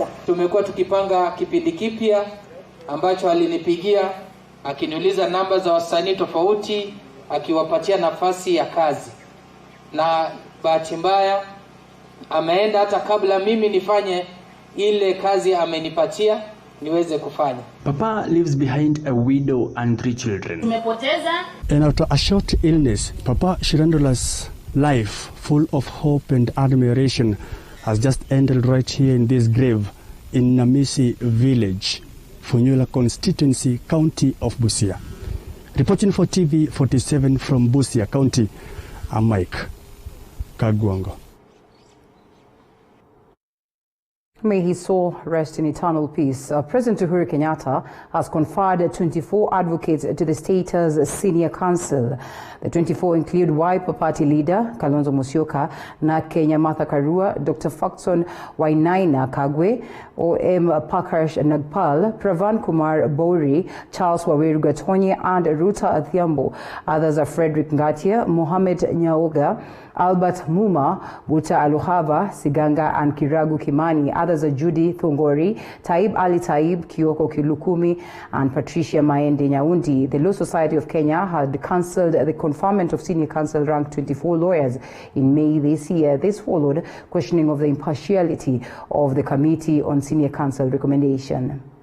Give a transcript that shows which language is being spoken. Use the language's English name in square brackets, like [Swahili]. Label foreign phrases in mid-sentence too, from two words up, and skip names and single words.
[Swahili] Tumekuwa tukipanga kipindi kipya ambacho alinipigia akiniuliza namba za wasanii tofauti, akiwapatia nafasi ya kazi. Na bahati mbaya ameenda hata kabla mimi nifanye ile kazi amenipatia niweze kufanya. [English] Papa leaves behind a widow and 3 children. [Swahili] Tumepoteza. [English] And after a short illness, Papa Shirandula's life, full of hope and admiration, has just ended right here in this grave in Namisi village, Funyula constituency, county of Busia. Reporting for TV 47 from Busia County, I'm Mike Kagwango. May his soul rest in eternal peace. President Uhuru Kenyatta has conferred 24 advocates to the state's senior council. The 24 include Wiper Party leader Kalonzo Musyoka, na Kenya Martha Karua, Dr. Faxon Wainaina Kagwe, O.M. Prakash Nagpal, Pravan Kumar Bori, Charles Waweru Gatonye, and Ruta Athiambo. Others are Frederick Ngatia, Mohamed Nyaoga, Albert Muma, Buta Aluhava, Siganga, and Kiragu Kimani. Others are Judy Thongori, Taib Ali Taib, Kioko Kilukumi, and Patricia Maende Nyaundi. The Law Society of Kenya had cancelled the conferment of senior council ranked 24 lawyers in May this year. This followed questioning of the impartiality of the Committee on Senior Council recommendation.